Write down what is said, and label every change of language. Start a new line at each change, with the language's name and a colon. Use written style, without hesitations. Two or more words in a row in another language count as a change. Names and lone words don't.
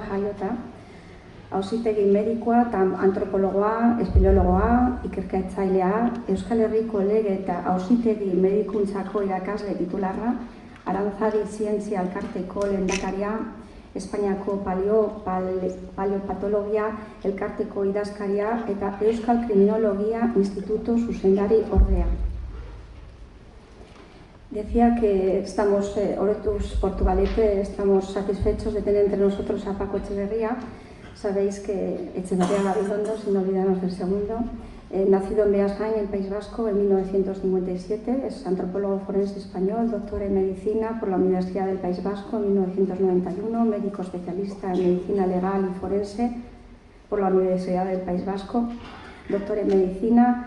Basque: jaiota, auzitegi medikoa eta antropologoa, espeleologoa, ikerketzailea, Euskal Herriko lege eta auzitegi medikuntzako irakasle titularra, Aranzadi Zientzia Elkarteko lehendakaria, Espainiako paleopatologia elkarteko idazkaria eta Euskal Kriminologia Instituto zuzendari ordea.
Spanish: Decía que estamos, oroituz Portugalete, estamos satisfechos de tener entre nosotros a Paco Etxeberria. Sabéis que Etxeberria Gabilondo, sin olvidarnos del segundo, nacido en Beasain, en el País Vasco, en 1957, es antropólogo forense español, doctor en medicina por la Universidad del País Vasco en 1991, médico especialista en medicina legal y forense por la Universidad del País Vasco, doctor en medicina.